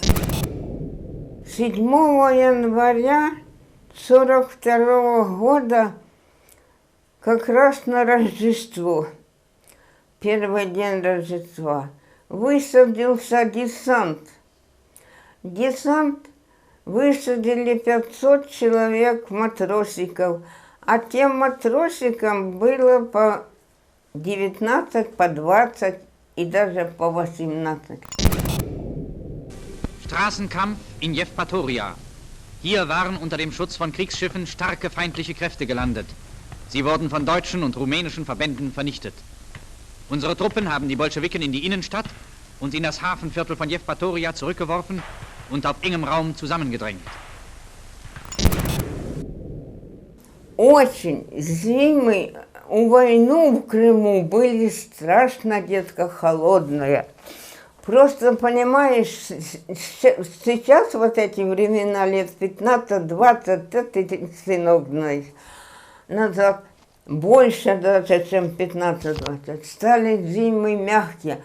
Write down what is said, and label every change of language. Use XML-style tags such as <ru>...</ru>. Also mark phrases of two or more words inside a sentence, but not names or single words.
<ru>7 января 1942 года, как раз на Рождество, первый день Рождества, высадился десант. Десант высадили 500 человек матросиков, а тем матросикам было по 19, по 20 и даже по 18.</ru> <de>Straßenkampf in Jevpatoria. Hier waren unter dem Schutz von Kriegsschiffen starke feindliche Kräfte gelandet. Sie wurden von deutschen und rumänischen Verbänden vernichtet. Unsere Truppen haben die Bolschewiken in die Innenstadt und in das Hafenviertel von Jevpatoria zurückgeworfen und auf engem Raum zusammengedrängt.</de> <ru>Очень зимы у войны в Крыму были страшно, детка, холодные. Просто, понимаешь, сейчас вот эти времена, лет 15-20, ты, сынок, знаешь, назад, больше даже, чем 15-20, стали зимы мягкие.</ru>